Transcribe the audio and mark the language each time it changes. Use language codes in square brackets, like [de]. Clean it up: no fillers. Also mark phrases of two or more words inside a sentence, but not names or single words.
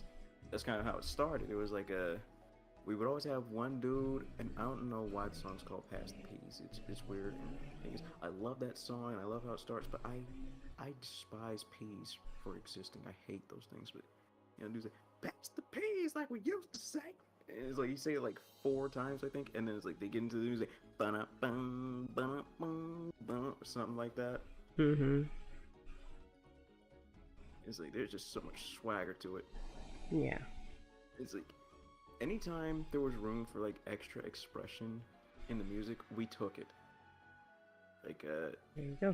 [en] That's kind of how it started. It was like we would always have one dude, and I don't know why the song's called "Pass the Peas." It's weird. I love that song and I love how it starts, but I despise peas for existing. I hate those things. But you know, dudes like "Pass the peas" like we used to say. And it's like you say it like 4 times, I think, and then it's like they get into the music, ba-na-bum, ba-na-bum, ba-na, or something like that. Mm-hmm. It's like there's just so much swagger to it. Yeah. It's like anytime there was room for like extra expression in the music, we took it. Like There you go.